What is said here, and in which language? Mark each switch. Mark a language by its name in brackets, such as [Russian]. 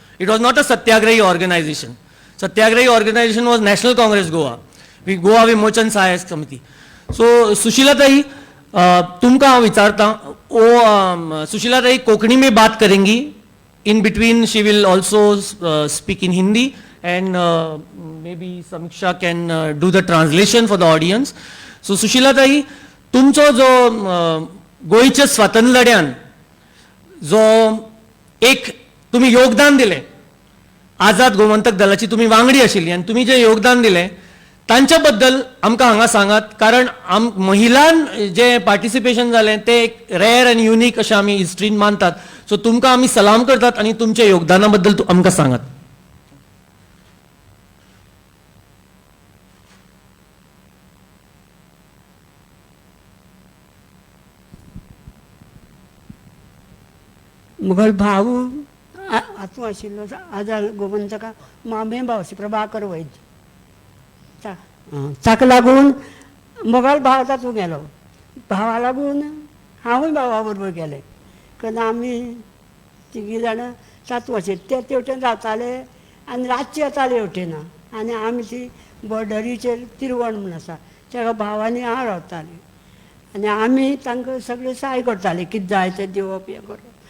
[English] It was not a satyagrahi organisation. Satyagrahi organisation was national Congress Goa Vimochan Sahayak Samiti. [Hindi] सो सुशीलाताई, [Goan Konkani] तुमका विचारता [Hindi] वो सुशीलाताई कोंकणी में बात करेंगी. [English] In between she will also speak in Hindi and maybe Samiksha can do the translation for the audience. [Goan Konkani] So सुशीलाताई, तुमचो जो गोयच्या स्वातंत्र्य लढ्यान जो एक तुम्ही योगदान दिले, आजाद गोमंतक दलाची तुम्ही वांगडी आशिल्ली आणि तुम्ही जे योगदान दिले तांच्या बद्दल आमकां हांगा सांगात. कारण महिलांन जे पार्टिसिपेशन जालें ते एक रेअर आनी युनिक अशें आमी हिस्ट्रीन मानतात. सो तुमकां आमी सलाम करतात आणि तुमच्या योगदाना बद्दल आमकां सांगात. मुगल भाव हातूं आशिल्लो आजाद गोमंतका मामे भावशी प्रभाकर वैद्य. ताका लागून मुगल भाव तातूंत गेलो. भावा लागून हांवूय भावा बरोबर गेलें. कारण आमी तिगी जाणां तातूंत ते तेवटेन रावताले आनी रातचे येताले हेवटेन, आनी आमी ती बॉर्डरीचेर तिरवण म्हूण आसा त्या भावांनी हांव रावतालें. आनी आमी तांकां सगळें सहाय करताले, कितें जाय तें दिवप, हें करप.